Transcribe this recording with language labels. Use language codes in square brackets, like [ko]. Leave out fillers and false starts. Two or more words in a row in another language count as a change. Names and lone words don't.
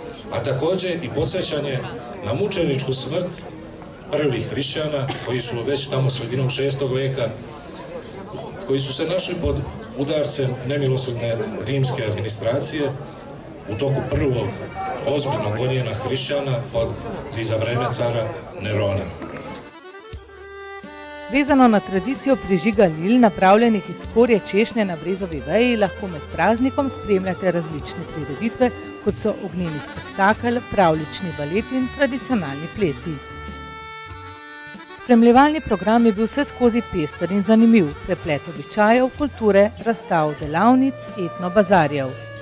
[sr] A također i podsjećanje na mučeničku smrt prvih hrišćana koji su već tamo sredinom 6. veka, koji su se našli pod udarcem nemilosrdne rimske administracije u toku prvog ozbiljnog gonjenja hrišćana za vreme cara Nerona. [sl] Vezano na tradicijo prižiga lil, napravljenih iz skorje češnje na brezovi veji, lahko med praznikom spremljate različne prireditve, kot so ognjeni spektakel, pravljični balet in tradicionalni plesi. Spremljevalni program je bil vseskozi pester in zanimiv, preplet običajev, kulture, razstav, delavnic, etno-bazarjev.